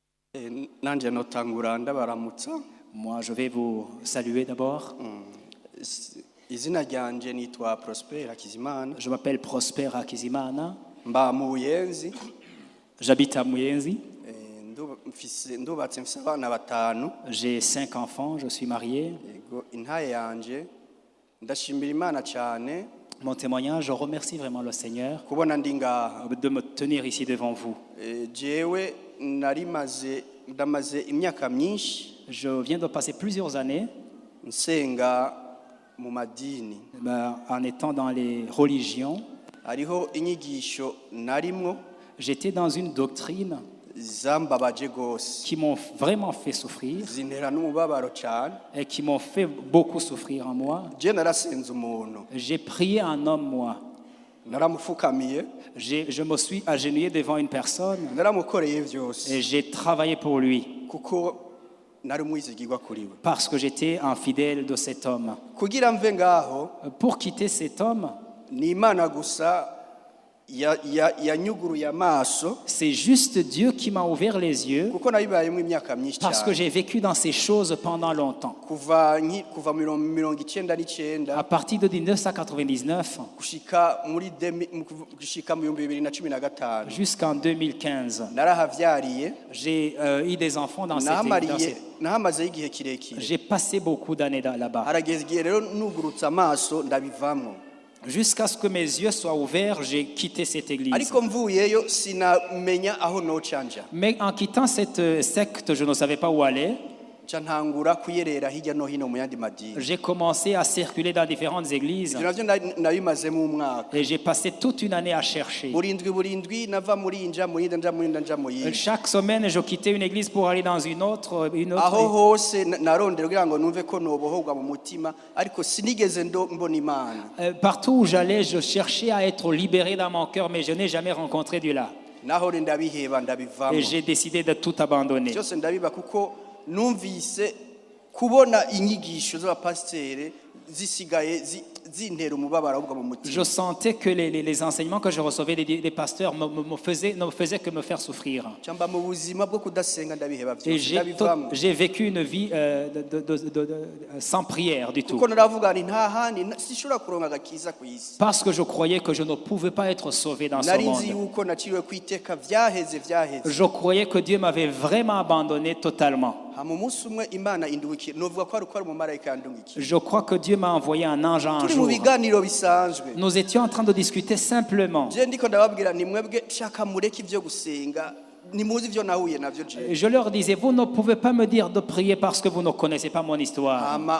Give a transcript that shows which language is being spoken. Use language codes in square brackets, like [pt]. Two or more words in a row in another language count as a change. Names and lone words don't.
[rn] Nanjye notangura ndabaramutsa. [fr] Moi, je vais vous saluer d'abord. [rn] Izina ryanje nitwa Prosper Hakizimana. [fr] Je m'appelle Prosper Hakizimana. [rn] Mba mu Buyenzi. [fr] J'habite à Muyenzi. [rn] Ndubatse mfise abana batanu. [fr] J'ai 5 enfants, je suis marié. [rn] Yego intaye yanje ndashimira Imana cyane. [fr] Mon témoignage, je remercie vraiment le Seigneur [rn] Kubona ndi ngaha [fr] de me tenir ici devant vous. [rn] Jewe ndamaze imyaka myinshi. [fr] Je viens de passer plusieurs années [rn] nsenga mu madini. [fr] En étant dans les religions. [rn] Hariho inyigisho narimwo. [fr] J'étais dans une doctrine [rn] zambabaje gose [fr] qui m'ont vraiment fait souffrir [rn] zintera n'umubabaro cyane [fr] et qui m'ont fait beaucoup souffrir en moi. [rn] Je narasenze umuntu. [fr] J'ai prié un homme, moi. [rn] Naramufukamiye. [fr] Je me suis agenouillé devant une personne [rn] naramukoreye vyose [fr] et j'ai travaillé pour lui [rn] kuko nari umwizigirwa kuri we [fr] parce que j'étais un fidèle de cet homme. [rn] Kugira mve ngaho [fr] Pour quitter cet homme, [rn] ni Imana gusa yanyuguruye amaso. [fr] C'est juste Dieu qui m'a ouvert les yeux [rn] kuko nabibayemo imyaka myinshi cyane [fr] parce que j'ai vécu dans ces choses pendant longtemps. [rn] kuva 1999 [fr] À partir de 1999 [rn] gushika mu 2015 [fr] jusqu'en 2015, [rn] narahavyariye. [fr] j'ai eu des enfants dans cette [rn] nahamaze igihe kirekire. [fr] J'ai passé beaucoup d'années là-bas. [rn] Harageze igihe rero nugurutse amaso ndabivamwo. [fr] Jusqu'à ce que mes yeux soient ouverts, j'ai quitté cette église. [rn] Ariko mvuyeyo sinamenya aho nocanja. [fr] Mais en quittant cette secte, je ne savais pas où aller. [rn] Ntangura kuyerera hirya no hino mu yandi madini. [fr] J'ai commencé à circuler dans différentes églises. [rn] Nabimazemo umwaka. [fr] Et j'ai passé toute une année à chercher. [rn] Burindwi nava muri nja muri. [fr] Chaque semaine, je quittais une église pour aller dans une autre. [rn] Aho hose narondera kugira ngo numve ko nobohorwa mu mutima, ariko sinigeze mbona Imana. [fr] Partout où j'allais, je cherchais à être libéré dans mon cœur, mais je n'ai jamais rencontré Dieu là. Et j'ai décidé de tout abandonner. [rn] Byose ndabiba kuko numvise kubona inyigisho z'abapasiteri zisigaye zintera umubabaro ahubwo mu mutima. [fr] Je sentais que les enseignements que je recevais des pasteurs ne me faisaient que me faire souffrir. [rn] Cyamba mu buzima bwo kudasenga ndabiheba [fr] Et [rn] byose. [fr] j'ai vécu une vie sans prière du tout. [rn] Kuko naravuga nti nta handi sishobora kuronka agakiza ku isi. [fr] Parce que je croyais que je ne pouvais pas être sauvé dans ce [rn] Narinzi [fr] monde. [rn] yuko naciriwe kwiteka vyaheze. [fr] Je croyais que Dieu m'avait vraiment abandonné totalement. Je crois que Dieu m'a envoyé un ange un jour. Nous étions en train de discuter simplement. Je leur disais, vous ne pouvez pas me dire de prier parce que vous ne connaissez pas mon histoire.